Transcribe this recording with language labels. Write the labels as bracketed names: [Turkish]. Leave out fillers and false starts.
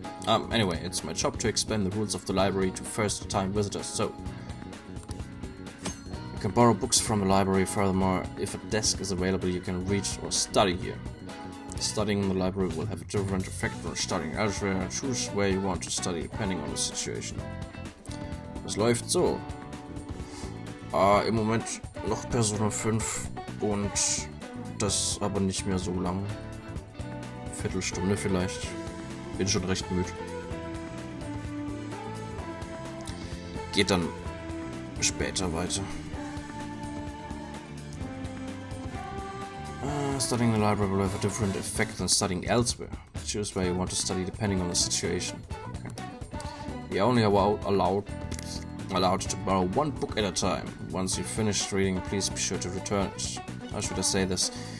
[English] Anyway, it's my job to explain the rules of the library to first-time visitors, so... You can borrow books from the library. Furthermore, if a desk is available, you can read or study here. Studying in the library will have a different effect from studying elsewhere. Choose where you want to study, depending on the situation. [German] Es läuft so. Im Moment noch Persona 5 und das aber nicht mehr so lang. Viertelstunde vielleicht. Bin schon recht müde. Geht dann später weiter. [English] Studying in the library will have a different effect than studying elsewhere. Choose where you want to study depending on the situation. Okay. You're only allowed to borrow one book at a time. Once you've finished reading, please be sure to return it. How should I say this?